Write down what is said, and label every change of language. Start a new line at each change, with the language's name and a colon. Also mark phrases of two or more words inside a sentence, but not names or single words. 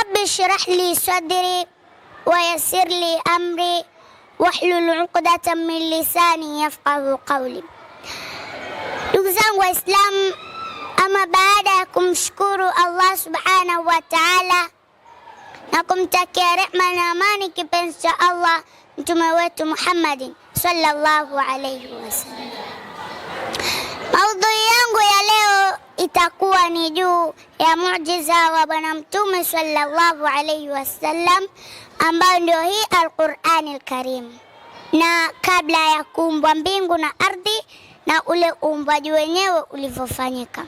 Arabic: اشرح لي صدري ويسر لي أمري واحلل عقدة من لساني يفقهوا قولي.
Swahili: Ndugu zangu Waislamu, ama baada ya kumshukuru Allah
Arabic: سبحانه وتعالى
Swahili: na kumtakia rehma na amani kipenzi cha Allah mtume wetu Muhammadin
Arabic: صلى الله عليه وسلم,
Swahili: maudhui yangu ya leo itakuwa ni juu ya muujiza wa bwana mtume
Arabic: صلى الله عليه وسلم,
Swahili: ambayo ndio hii Al-Qur'an Al-Karim, na kabla ya kuumbwa mbingu na ardhi na ule uumbaji wenyewe ulivyofanyika.